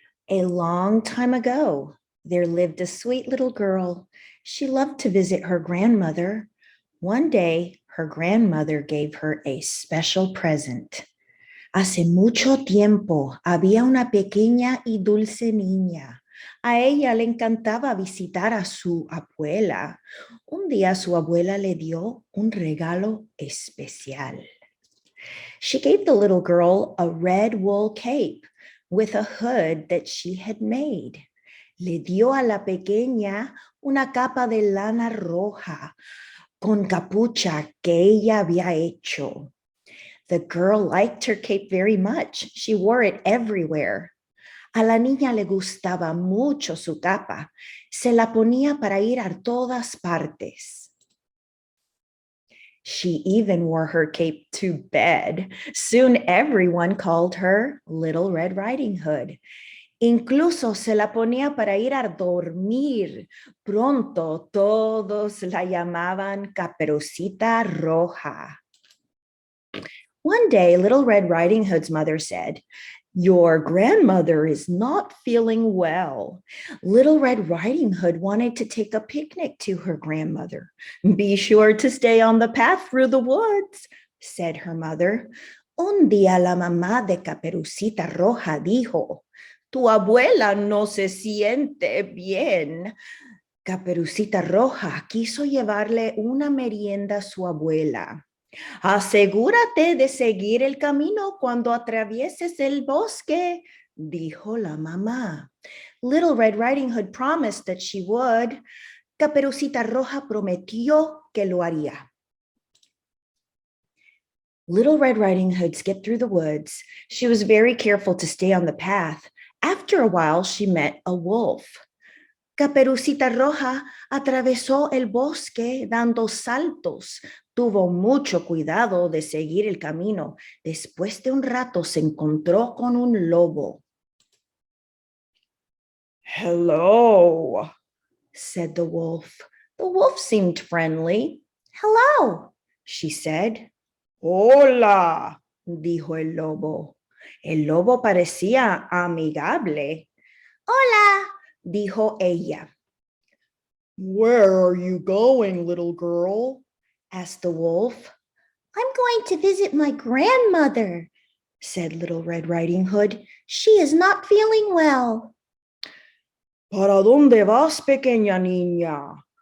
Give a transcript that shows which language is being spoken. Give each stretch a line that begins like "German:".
English: A long time ago, there lived a sweet little girl. She loved to visit her grandmother. One day, her grandmother gave her a special present.
Spanish: Hace mucho tiempo había una pequeña y dulce niña. A ella le encantaba visitar a su abuela. Un día su abuela le dio un regalo especial.
English: She gave the little girl a red wool cape with a hood that she had made.
Spanish: Le dio a la pequeña una capa de lana roja con capucha que ella había hecho.
English: The girl liked her cape very much. She wore it everywhere.
Spanish: A la niña le gustaba mucho su capa. Se la ponía para ir a todas partes.
English: She even wore her cape to bed. Soon everyone called her Little Red Riding Hood.
Spanish: Incluso se la ponía para ir a dormir. Pronto todos la llamaban Caperucita Roja.
English: One day, Little Red Riding Hood's mother said, "Your grandmother is not feeling well." Little Red Riding Hood wanted to take a picnic to her grandmother. "Be sure to stay on the path through the woods," said her mother.
Spanish: Un día la mamá de Caperucita Roja dijo, "Tu abuela no se siente bien." Caperucita Roja quiso llevarle una merienda a su abuela. "Asegúrate de seguir el camino cuando atravieses el bosque," dijo la mamá.
English: Little Red Riding Hood promised that she would.
Spanish: Caperucita Roja prometió que lo haría.
English: Little Red Riding Hood skipped through the woods. She was very careful to stay on the path. After a while, she met a wolf.
Spanish: Caperucita Roja atravesó el bosque dando saltos. Tuvo mucho cuidado de seguir el camino. Después de un rato se encontró con un lobo.
English: "Hello," said the wolf. The wolf seemed friendly. "Hello," she said.
Spanish: "Hola," dijo el lobo. El lobo parecía amigable. "Hola," dijo ella.
English: "Where are you going, little girl?" asked the wolf. "I'm going to visit my grandmother," said Little Red Riding Hood. "She is not feeling well."
Spanish: "¿Para dónde vas, pequeña niña?"